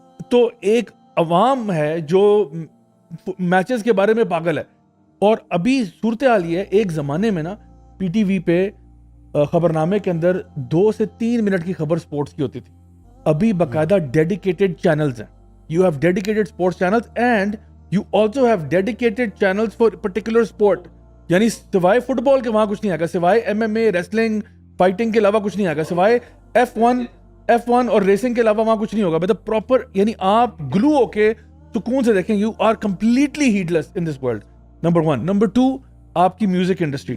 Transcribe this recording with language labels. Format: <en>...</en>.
<ur>تو ایک عوام ہے جو میچز کے بارے میں پاگل ہے. اور ابھی صورتحال یہ ہے, ایک زمانے میں نا پی ٹی وی پہ خبرنامے کے اندر 2 سے 3 منٹ کی خبر سپورٹس کی ہوتی تھی. ابھی باقاعدہ ڈیڈیکیٹڈ چینلز ہیں.</ur> <en>You have dedicated sports channels and you also have dedicated channels for particular sport.</en> <ur>یعنی سوائے فٹ بال کے وہاں کچھ نہیں آئے گا, سوائے MMA, ریسلنگ, فائٹنگ کے علاوہ کچھ نہیں آئے گا, سوائے F1 اور ریسنگ کے علاوہ وہاں کچھ نہیں ہوگا. مطلب پراپر, یعنی آپ گلو ہو کے سکون سے دیکھیں.</ur> <en>You are completely headless in this world. Number 1. Number 2, آپ کی music industry.</en>